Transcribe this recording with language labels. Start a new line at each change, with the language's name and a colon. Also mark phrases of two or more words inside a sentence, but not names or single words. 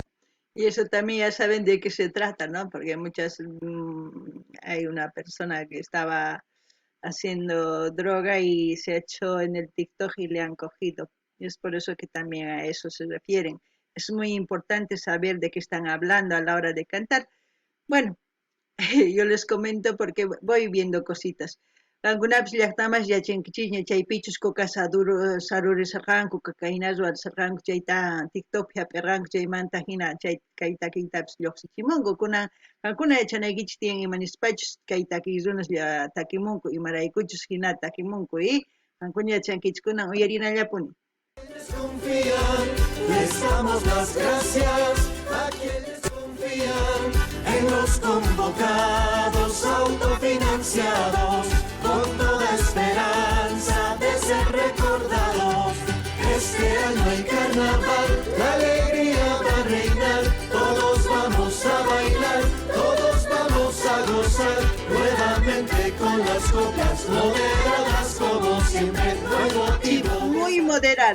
Spanish: Y eso también ya saben de qué se trata, ¿no? Porque hay una persona que estaba haciendo droga y se echó en el TikTok y le han cogido. Y es por eso que también a eso se refieren. Es muy importante saber de qué están hablando a la hora de cantar. Bueno, yo les comento porque voy viendo cositas.
Quechua: Algunas llaqtamas yachankichis chaypichus kuka sarurisarqanku kakaynazu arisarqanku chayta TikTok hap'irqanku chaymanta hina chay kay takiytapis lluqsichimunku kankuna yachanaykichis tiyan imanispachus kay takiy runas takimunku imaraykuchus hina takimunku y kankuna yachankichis kunan uyarinallapuni.
Spanish: confían, les damos las gracias a quienes confían en los convocados autofinanciados, con toda esperanza de ser recordados. Este año hay carnaval, la alegría va a reinar, todos vamos a bailar, todos vamos a gozar, nuevamente con las coplas moderadas como siempre, no hay motivo.